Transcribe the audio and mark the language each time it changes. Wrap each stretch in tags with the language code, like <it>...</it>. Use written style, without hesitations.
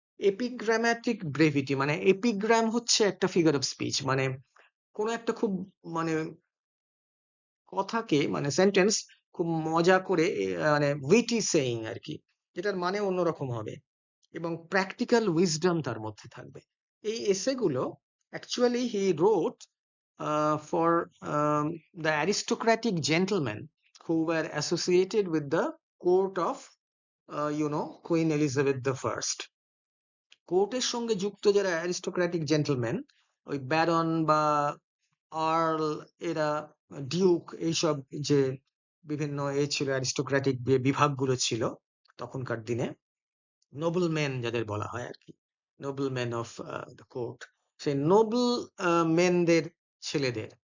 <bn>Epigrammatic brevity, মানে epigram হচ্ছে একটা ফিগার অফ স্পিচ, মানে কোনো একটা খুব মানে কথাকে, মানে সেন্টেন্স খুব মজা করে মানে উইটি সেইং আর কি, যেটার মানে অন্যরকম হবে, এবং প্র্যাকটিক্যাল উইজডম তার মধ্যে থাকবে। এই এসেগুলো</bn> <en>Actually he wrote for the aristocratic gentlemen who were associated with the court of Queen Elizabeth the First.</en> <bn>কোর্টের সঙ্গে যুক্ত যারা অ্যারিস্টোক্র্যাটিক জেন্টলম্যান, ওই ব্যারন বা আর্ল, এরা ডিউক, এইসব যে বিভিন্ন ছিল অ্যারিস্টোক্র্যাটিক যে বিভাগগুলো ছিল তখনকার দিনে, নোবেল ম্যান যাদের বলা হয় আর কি, Nobel man of the court, সেই নোবেল মেনদের ছেলেদের</bn>